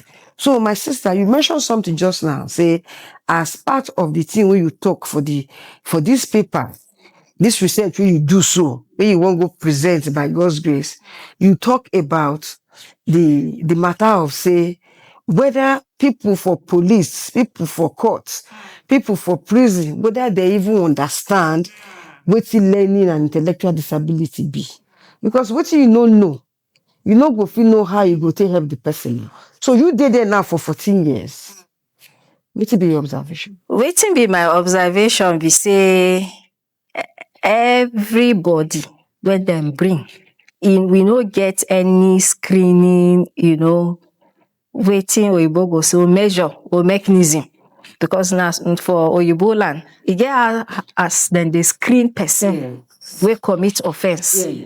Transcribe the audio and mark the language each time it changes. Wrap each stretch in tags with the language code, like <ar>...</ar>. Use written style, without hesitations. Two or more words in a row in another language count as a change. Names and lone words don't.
<pcm>So my sister, you mentioned something just now. Say, as part of the thing when you talk for this paper, this research when you do so, when you won't go present by God's grace, you talk about the matter of say whether people for police, people for courts, people for prison, whether they even understand what learning and intellectual disability be. Because what you don't know, you no go fit know how you go take help the person. So you did there now for 14 years. What be your observation? Wetin be my observation be say everybody wey dem bring in, we no get any screening, wetin oyibo go say measure or mechanism, because na for oyibo land e get as dem dey screen person wey commit offence.</pcm>